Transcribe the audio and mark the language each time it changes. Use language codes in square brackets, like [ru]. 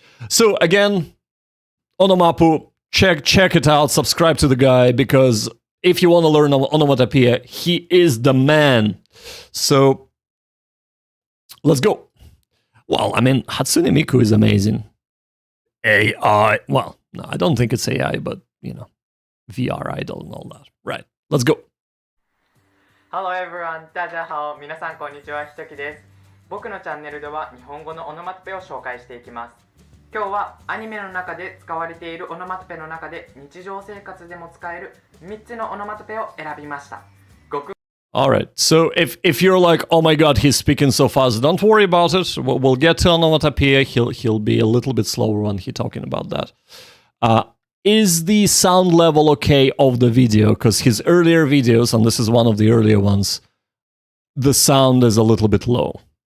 [en] So again, Onomappu, check it out, subscribe to the guy, because if you want to learn onomatopoeia, he is the man. So, let's go. Well, I mean, Hatsune Miku is amazing. AI. Well, no, I don't think it's AI, but, you know, VR idol and all that. Right, let's go. Hello everyone, [zh] 大家好、 [ja] 皆さんこんにちは、ひときです。僕のチャンネルでは日本語のオノマトペを紹介していきます。今日はアニメの中で使われているオノマトペの中で日常生活でも使える3つのオノマトペを選びました。 [en] Alright, so if you're like, oh my god, he's speaking so fast, don't worry about it. We'll get to onomatopoeia. He'll be a little bit slower when he's talking about that. Is the sound level okay of the video? Because his earlier videos, and this is one of the earlier ones, the sound is a little bit low.